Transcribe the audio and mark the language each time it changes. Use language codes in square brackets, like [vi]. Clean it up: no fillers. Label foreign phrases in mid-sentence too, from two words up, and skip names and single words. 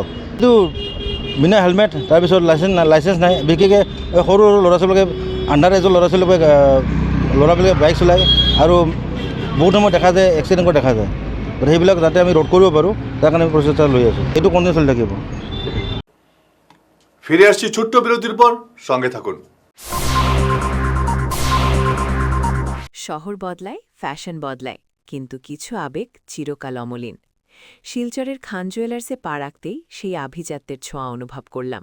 [as] কিন্তু বিনা হেলমেট, তাৰপিছত লাইসেন্স নাই, বিশেষকৈ সৰু সৰু ল'ৰা ছোৱালীকে, [en] under age [as] ল'ৰা ছোৱালীবোৰে ল'ৰাবিলাকে বাইক চলায় আৰু বহুত সময় দেখা যায় এক্সিডেণ্ট কৰা দেখা যায়। গতিকে সেইবিলাক যাতে আমি ৰোধ কৰিব পাৰোঁ তাৰ কাৰণে আমি প্ৰচেষ্টা লৈ আছোঁ। এইটো কণ্টিনিউ চলি থাকিব। [bn] ফিরে আসছি ছোট্ট বিরতির পর, সঙ্গে থাকুন। শহর বদলায়, ফ্যাশন বদলায়, কিন্তু কিছু আবেগ চিরকাল অমলিন। শিলচরের খান জুয়েলার্সে পা রাখতেই সেই আভিজাত্যের ছোঁয়া অনুভব করলাম।